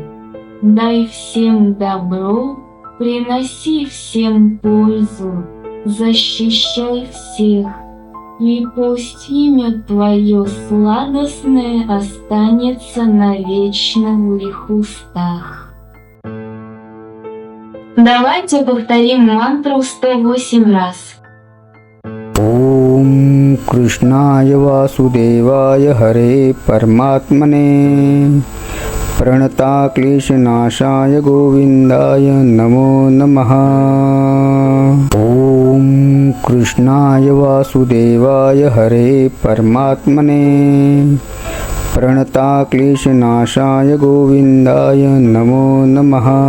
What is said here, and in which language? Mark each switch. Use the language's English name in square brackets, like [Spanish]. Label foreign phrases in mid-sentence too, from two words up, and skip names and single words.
[Russian] Дай всем добро, приноси всем пользу, защищай всех, и пусть имя Твое сладостное останется навечно в их устах. Давайте повторим мантру 108 раз. [Sanskrit] ॐ कृष्णाय वासुदेवाय हरे परमात्मने प्रणताक्लेशनाशाय गोविन्दाय नमो नमः। ॐ कृष्णाय वासुदेवाय हरे परमात्मने प्रणताक्लेशनाशाय गोविन्दाय नमो नमः।